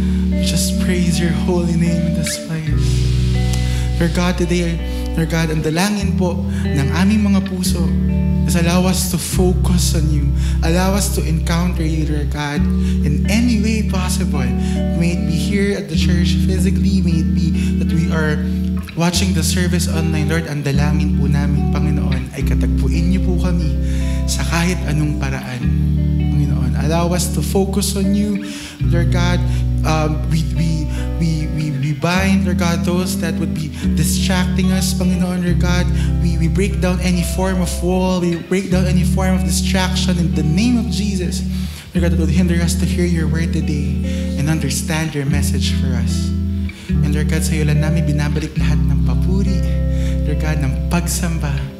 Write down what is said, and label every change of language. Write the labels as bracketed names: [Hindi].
[English] We just praise your holy name in this place. Lord God, today, Lord God, [Filipino] ang dalangin po ng aming mga puso [English] is allow us to focus on you. Allow us to encounter you, Lord God, in any way possible. May it be here at the church physically, may it be that we are watching the service online. [Filipino] Lord, ang dalangin po namin, Panginoon, ay katagpuin niyo po kami sa kahit anong paraan. [English] Panginoon, allow us to focus on you, Lord God. We bind, Lord God, those that would be distracting us, Panginoon, Lord God. We break down any form of wall. We break down any form of distraction in the name of Jesus. Lord God, that would hinder us to hear your word today and understand your message for us. [Filipino] And Lord God, sa iyo lang namin binabalik lahat ng papuri, Lord God, ng pagsamba.